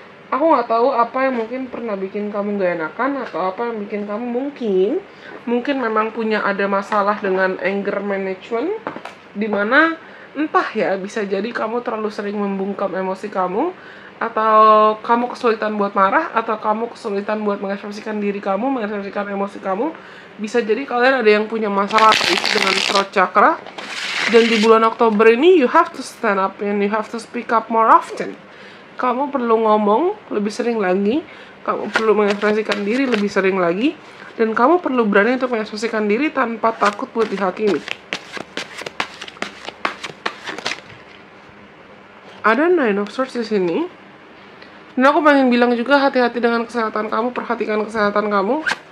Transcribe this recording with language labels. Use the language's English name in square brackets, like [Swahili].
[Indonesian] Aku nggak tahu apa yang mungkin pernah bikin kamu gak enakan, atau apa yang bikin kamu mungkin memang punya ada masalah dengan anger management, dimana entah ya, bisa jadi kamu terlalu sering membungkam emosi kamu, atau kamu kesulitan buat marah, atau kamu kesulitan buat mengekspresikan diri kamu, mengekspresikan emosi kamu. Bisa jadi kalian ada yang punya masalah dengan throat chakra. Dan di bulan Oktober ini, [English] you have to stand up and you have to speak up more often. [Indonesian] Kamu perlu ngomong lebih sering lagi, kamu perlu mengekspresikan diri lebih sering lagi, dan kamu perlu berani untuk mengekspresikan diri tanpa takut buat dihakimi. Ada 9 of Swords di sini. Dan aku pengen bilang juga, hati-hati dengan kesehatan kamu, perhatikan kesehatan kamu.